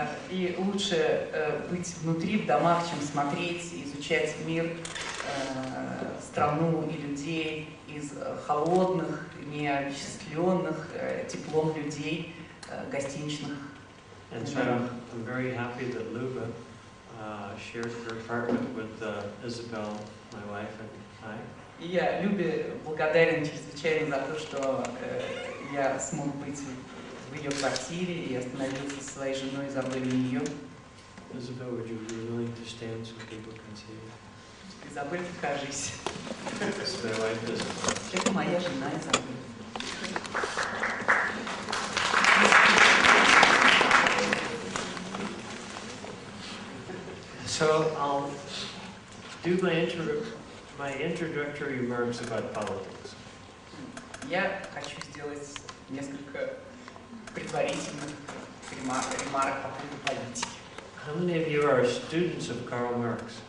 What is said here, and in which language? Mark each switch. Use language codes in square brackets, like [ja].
[ru] И лучше быть внутри, в домах, чем смотреть и изучать мир, страну и людей из холодных, неосчастленных теплом людей гостиничных. [en] And so I'm very happy that Luba shared her apartment with Isabel, my wife, and I. [ru] И я Любе благодарен чрезвычайно за то, что я смог быть в ее квартире и остановился со своей женой Изабель у нее. [en] Isabel, would you be willing to stand so people can see you? [ru] Изабель, покажись. [en] This is my wife, Isabel. [ru] Это моя жена Изабель. [en] So I'll do my introductory remarks about politics. [ru] Я хочу сделать несколько предварительных ремарок по поводу политики. [en] How many of you are students of Karl Marx?